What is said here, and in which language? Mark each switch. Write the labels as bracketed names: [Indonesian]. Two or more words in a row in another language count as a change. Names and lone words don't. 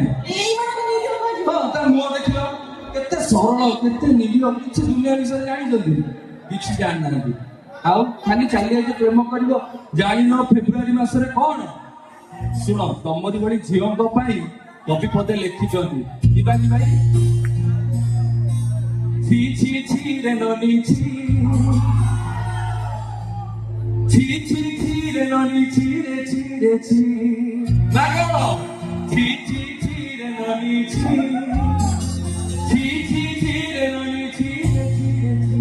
[Odia] ହଁ, ତା ମୁହଁ ଦେଖିଲ କେତେ ସରଳ, କେତେ ନିରୀହ, କିଛି ଦୁନିଆ ବିଷୟରେ ଜାଣିଛନ୍ତି? କିଛି ଜାଣିନାହାନ୍ତି। ଆଉ ଖାଲି ଚାଲି ଯାଇଛ ପ୍ରେମ କରିବ, ଜାଣିନ ଫେବୃଆରୀ ମାସରେ କଣ? ଶୁଣ, ତମରି ଭଳି ଝିଅଙ୍କ ପାଇଁ କବି ପଦେ ଲେଖିଛନ୍ତି। ଯିବା କି ଭାଇ? ଛି ଛି ଛି ରେ ନନି ଛି, ଛି ଛି ଛି ରେ ନନି ଛି ରେ ଛି ରେ ଛି, ନା କେନ? ଛି ଛି ଛି ରେ ନନି ଛି, ଛି ଛି ଛି ରେ ନନି ଛି ରେ ଛି ରେ ଛି রে ছি,